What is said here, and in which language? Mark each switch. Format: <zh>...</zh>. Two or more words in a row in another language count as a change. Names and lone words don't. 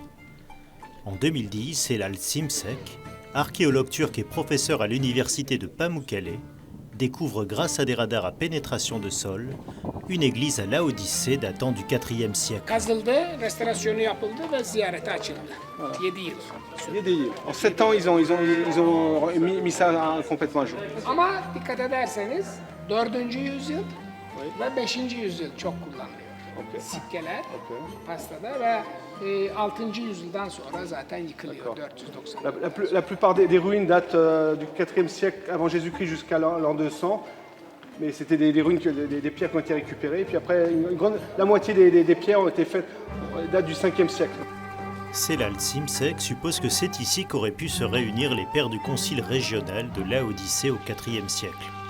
<fr>En 2010, Elal Simsek, archéologue turc et professeur à l'université de Pamukkale, découvre grâce à des radars à pénétration de sol une église à Laodicée datant du 4e siècle. En 7 ans, ils ont mis ça complètement à jour.</fr> <tr>Ama dikkat ederseniz 4. yüzyıl ve 5. yüzyıl çok kullanılıyor. Sikkeler pastada ve 6. yüzyıldan sonra zaten yıkılıyor 490.</tr> <fr>La plupart des ruines datent du 4e siècle avant Jésus-Christ jusqu'à l'an 200. Mais c'était des ruines, des pierres qui ont été récupérées. Et puis après, la moitié des pierres ont été faites date du 5e siècle. Celal Simsek suppose que c'est ici qu'auraient pu se réunir les pères du concile régional de Laodicée au IVe siècle.</fr>